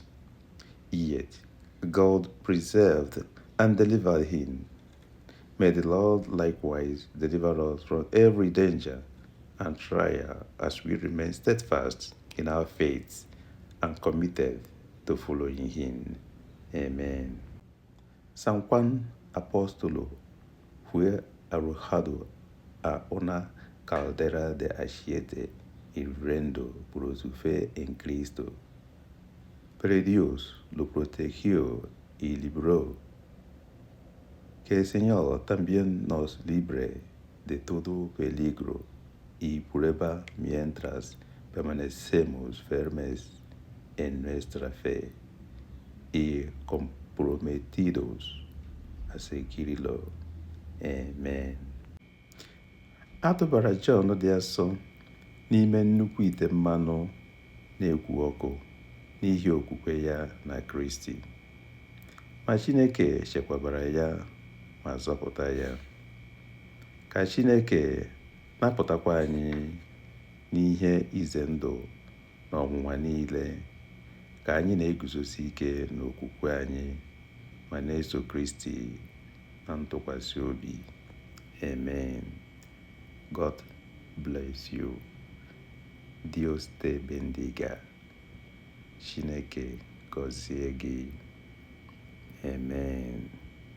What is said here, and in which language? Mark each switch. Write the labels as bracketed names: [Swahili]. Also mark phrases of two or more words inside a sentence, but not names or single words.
[English] Yet, God preserved and delivered him. May the Lord likewise deliver us from every danger and trial as we remain steadfast in our faith and committed to following him. Amen. [Spanish] San Juan Apóstolo fue arrojado a una caldera de aceite hirviendo por su fe en Cristo. Pero Dios lo protegió y libró. Que el Señor también nos libre de todo peligro y prueba mientras permanecemos firmes en nuestra fe y comprometidos a seguirlo. Amen. [Igbo] A tụbara Jọn dị asọ n'ime nnukwu ite mmanụ na-ekwu ọkụ n'ihi okwukwe ya na Kristi. Ma Chineke chekwabara ya ma zọpụta ya. Ka Chineke napụtakwa anyị n'ihe ize ndụ na ọnwụnwa niile, ka anyị na-eguzosi ike n'okwukwe anyị ma na-eso Kristi na ntụkwasị obi. [English] Amen. God bless you. [Spanish] Dios te bendiga. [Igbo] Chineke gọzie gị. Amen.